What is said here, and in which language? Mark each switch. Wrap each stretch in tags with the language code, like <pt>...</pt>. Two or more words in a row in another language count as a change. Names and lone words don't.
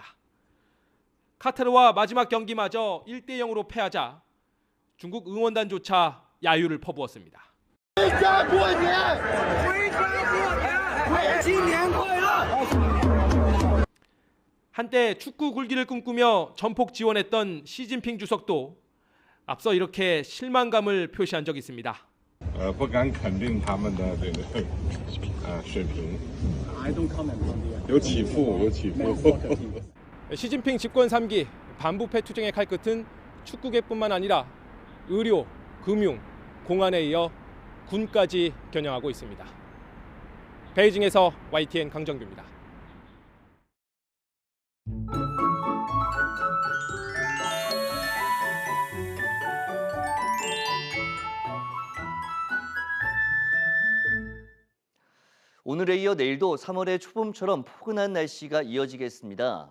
<ko>카타르와 마지막 경기마저 1대0으로 패하자 중국 응원단조차 야유를 퍼부었습니다. 한때 축구 굴기를 꿈꾸며 전폭 지원했던 시진핑 주석도 앞서 이렇게 실망감을 표시한 적이 있습니다.</ko> <zh>不敢肯定他们的这个水平，有起伏，有起伏。</zh> <ko>시진핑 집권 3기 반부패 투쟁의 칼끝은 축구계뿐만 아니라 의료, 금융, 공안에 이어 군까지 겨냥하고 있습니다. 베이징에서 YTN 강정규입니다. 오늘에 이어 내일도 3월의 초봄처럼 포근한 날씨가 이어지겠습니다.</ko>